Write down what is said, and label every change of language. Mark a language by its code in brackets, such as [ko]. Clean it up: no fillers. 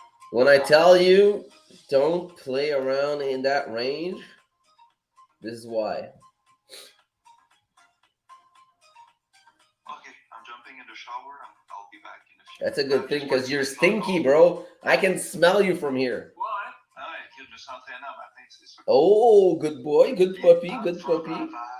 [en] When I tell you, don't play around in that range, this is why. Okay, I'm jumping in the shower and I'll be back in a few. That's a good thing because you're stinky, bro. I can smell you from here. [fr] Ouais. Ah ouais, je me suis entraîné un matin, c'est sûr. [en] Oh, good boy, good puppy, good puppy.